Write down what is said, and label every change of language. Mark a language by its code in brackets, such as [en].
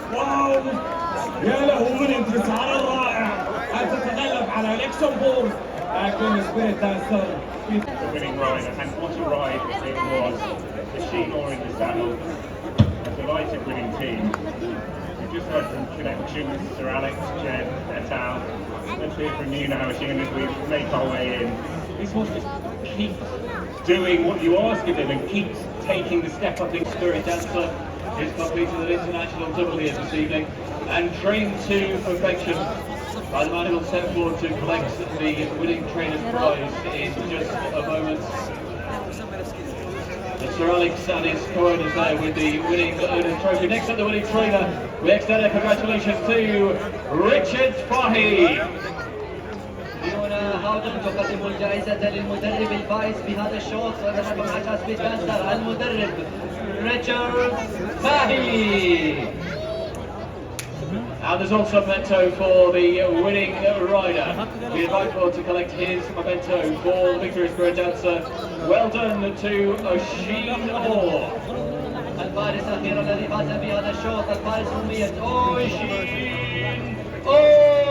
[ar] واو يا له من انتصار رائع أن تتغلب على لوكسمبورغ، لكن سبيريت دانسر [en] winning rider, and what a ride it was. The Sheenor in the saddle, a delighted winning team. We've just heard from connections, Sir Alex, Jen, Etal. Let's hear from you now, Sheen, as we make our way in. This horse just keeps doing what you ask of him and keeps taking the step up in Spirit Dancer is completed at International Double here this evening and trained to perfection by the man who will step forward to collect the winning trainer's prize in just a moment. Sir Alex and his co-owners there with the winning owner's trophy. Next up, the winning trainer. We extend our congratulations to Richard Fahy. [ar] تقدم الجائزة للمدرب الفائز بهذا الشوط مع تاسبيت كانسر المدرب ريتشارد باهي. [en] And there's also a memento for the winning rider. We invite Paul to collect his memento for the victorious Square Dancer. Well done to Oshin Orr. [ar] الفارس أخيرا الذي فاز بهذا الشوط الفارس رمية أوشين أوه.